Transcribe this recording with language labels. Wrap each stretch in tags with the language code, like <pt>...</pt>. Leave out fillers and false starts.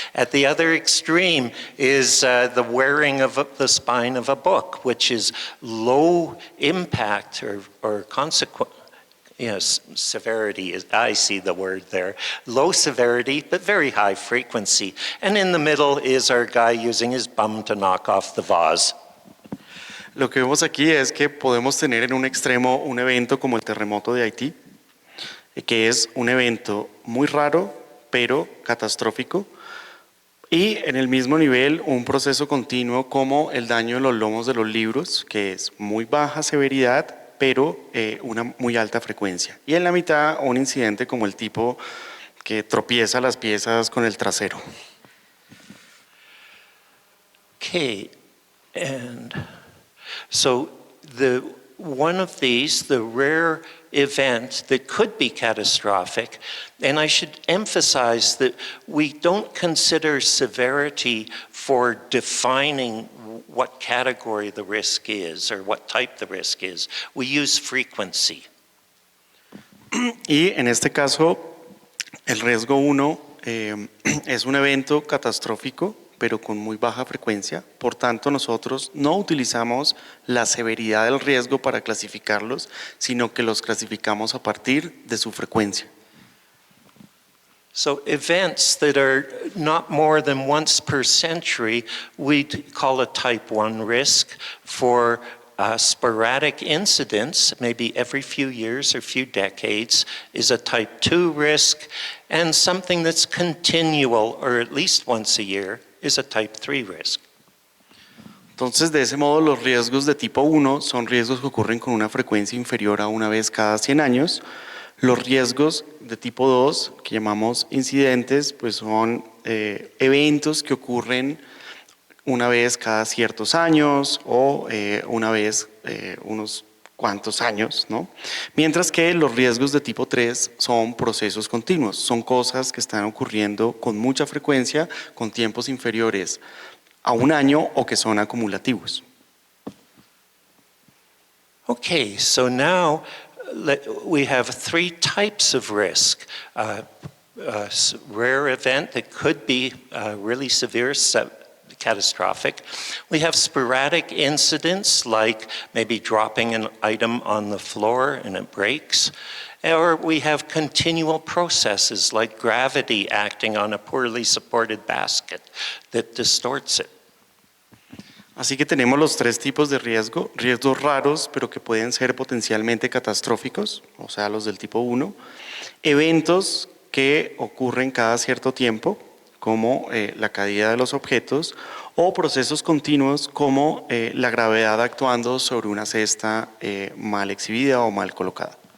<en>At the other extreme is the wearing of the spine of a book, which is low impact or consequence. Yes, severity, I see the word there. Low severity, but very high frequency. And in the middle is our guy using his bum to knock off the vase.</en> <es>Lo que vemos aquí es que podemos tener en un extremo un evento como el terremoto de Haití, que es un evento muy raro, pero catastrófico, y en el mismo nivel un proceso continuo como el daño en los lomos de los libros, que es muy baja severidad, pero una muy alta frecuencia. Y en la mitad un incidente como el tipo que tropieza las piezas con el trasero.</es> <en>Okay, and so one of these, the rare event that could be catastrophic, and I should emphasize that we don't consider severity for defining what category the risk is or what type the risk is. We use frequency.</en> <es>Y en este caso, el riesgo 1 es un evento catastrófico, pero con muy baja frecuencia. Por tanto, nosotros no utilizamos la severidad del riesgo para clasificarlos, sino que los clasificamos a partir de su frecuencia.</es> <en>So events that are not more than once per century, we'd call a type 1 risk. For sporadic incidents, maybe every few years or few decades, is a type 2 risk. And something that's continual, or at least once a year, is a type 3 risk.</en> <es>Entonces, de ese modo, los riesgos de tipo 1 son riesgos que ocurren con una frecuencia inferior a una vez cada 100 años. Los riesgos de tipo 2, que llamamos incidentes, pues son eventos que ocurren una vez cada ciertos años o una vez unos cuantos años, ¿no? Mientras que los riesgos de tipo 3 son procesos continuos, son cosas que están ocurriendo con mucha frecuencia, con tiempos inferiores a un año o que son acumulativos.</es> <en>Okay, so now we have 3 types of risk. Rare event that could be really severe, catastrophic. We have sporadic incidents like maybe dropping an item on the floor and it breaks. Or we have continual processes like gravity acting on a poorly supported basket that distorts it.</en> <es>Así que tenemos los 3 tipos de riesgo, riesgos raros pero que pueden ser potencialmente catastróficos, o sea los del tipo 1, eventos que ocurren cada cierto tiempo, como la caída de los objetos, o procesos continuos como la gravedad actuando sobre una cesta mal exhibida o mal colocada.</es>